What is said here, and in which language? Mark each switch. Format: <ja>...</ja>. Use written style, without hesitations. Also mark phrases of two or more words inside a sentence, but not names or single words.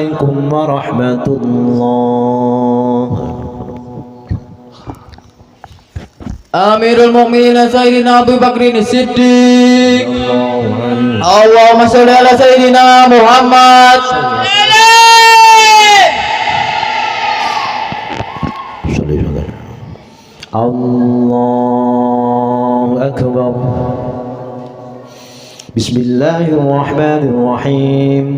<ar>السلام عليكم ورحمة الله. أمير المؤمنين سيدنا أبو بكر صديق. اللهم صل على سيدنا محمد. الله أكبر. Bismillahirrahmanirrahim.</ar>